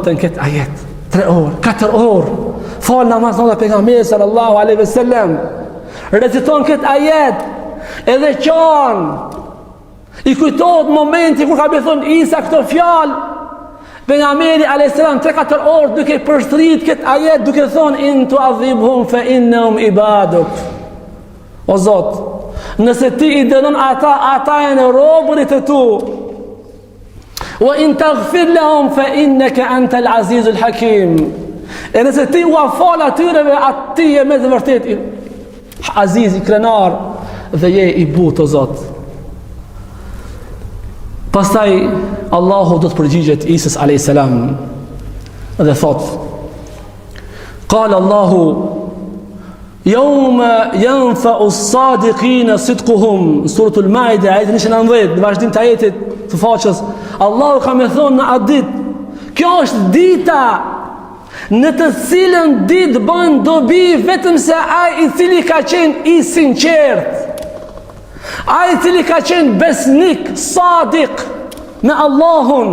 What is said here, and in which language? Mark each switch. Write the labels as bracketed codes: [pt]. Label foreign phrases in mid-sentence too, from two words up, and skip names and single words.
[sq] të në këtë ajet 3 orë, 4 orë, fali namaz natë pejgamberi [ar] صلى الله عليه وسلم, [sq] reciton këtë ajet, edhe qanë i kujtohet momenti kur ka thon Isa këto fjalë, pejgamberi [ar] عليه السلام [sq] 3-4 orë duke përsërit këtë ajet, duke thonë [ar] إن تعذبهم فإنهم عبادك, [sq] o Zot, nëse ti i dënon ata janë robërit e tu, [ar] وإن تغفر لهم فإنك أنت العزيز الحكيم, [sq] e nëse ti u fal atyre, ati je me të vërtet aziz, i krenar dhe je i butë o Zot. Pastaj Allahu do të përgjigjet Isës a.s. dhe thot: [ar] قال الله يوم ينفع الصادقين صدقهم، سورة المائدة, [sq] ajeti 19, në vazhdim të ajetit të faqes, Allahu ka më thonë në atë ditë, kjo është dita në të cilën ditë bën dobi vetëm se ai i cili ka qenë i sinqert, ai i cili ka qenë besnik, sadik me Allahun.